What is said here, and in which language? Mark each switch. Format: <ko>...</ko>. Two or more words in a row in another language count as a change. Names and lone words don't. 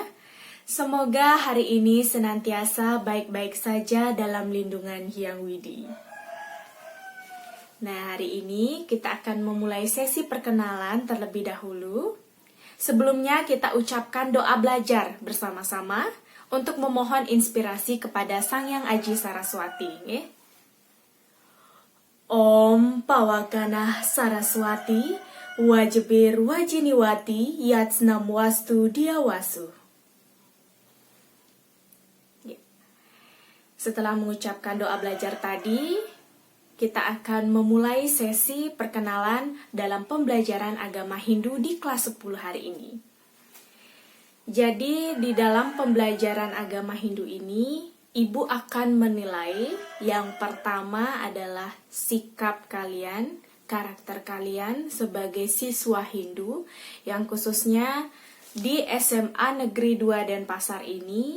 <id>Semoga hari ini senantiasa baik-baik saja dalam lindungan Hyang Widi. Nah, hari ini kita akan memulai sesi perkenalan terlebih dahulu. Sebelumnya kita ucapkan doa belajar bersama-sama untuk memohon inspirasi kepada Sang Hyang Aji Saraswati.</id> <sa>ॐ पावका नः सरस्वती वाजेभिर्वाजिनीवती यज्ञं वष्टु धियावसुः.</sa> <id>Setelah mengucapkan doa belajar tadi, kita akan memulai sesi perkenalan dalam pembelajaran agama Hindu di kelas 10 hari ini. Jadi, di dalam pembelajaran agama Hindu ini, Ibu akan menilai yang pertama adalah sikap kalian, karakter kalian sebagai siswa Hindu, yang khususnya di SMA Negeri 2 Denpasar ini.</id>